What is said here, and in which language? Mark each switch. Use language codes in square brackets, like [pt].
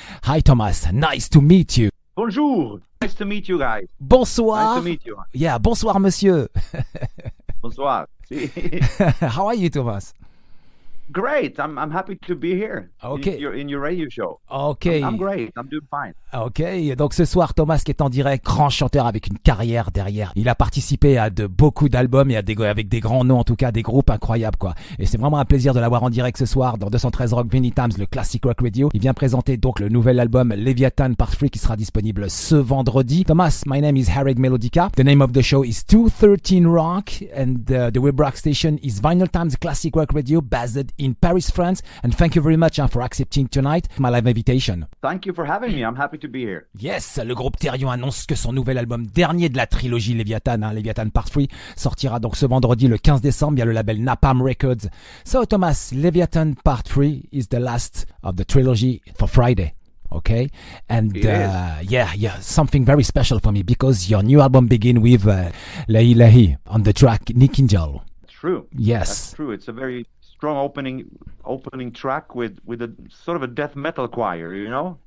[en] Hi Thomas, nice to meet you. Bonjour, nice to meet you guys. [fr] Bonsoir. [en] Nice to meet you. [fr] Yeah, bonsoir monsieur. Bonsoir. [en] How are you Thomas? Great, I'm happy to be here. Okay. In your radio show. Okay. I'm great, I'm doing fine. [fr] Ok, donc ce soir Thomas qui est en direct, grand chanteur avec une carrière derrière. Il a participé à beaucoup d'albums et avec des grands noms, en tout cas des groupes incroyables quoi. Et c'est vraiment un plaisir de l'avoir en direct ce soir dans 213 Rock Vinylestimes, le Classic Rock Radio. Il vient présenter donc le nouvel album Leviathan Part 3 qui sera disponible ce vendredi. [en] Thomas, my name is Harrag Melodica. The name of the show is 213 Rock and the web rock station is Vinylestimes Classic Rock Radio based in Paris, France. And thank you very much for accepting tonight my live invitation. Thank you for having me. I'm happy to be here. [fr] Yes, le groupe Therion annonce que son nouvel album, dernier de la trilogie Leviathan, Leviathan Part 3, sortira donc ce vendredi le 15 décembre via le label Napalm Records. [en] So Thomas, Leviathan Part 3 is the last of the trilogy for Friday. Okay, and yeah, something very special for me because your new album begin with Lahi Lahi on the track Ninkigal. True. Yes. That's true. It's a very strong opening track with a sort of a death metal choir, you know?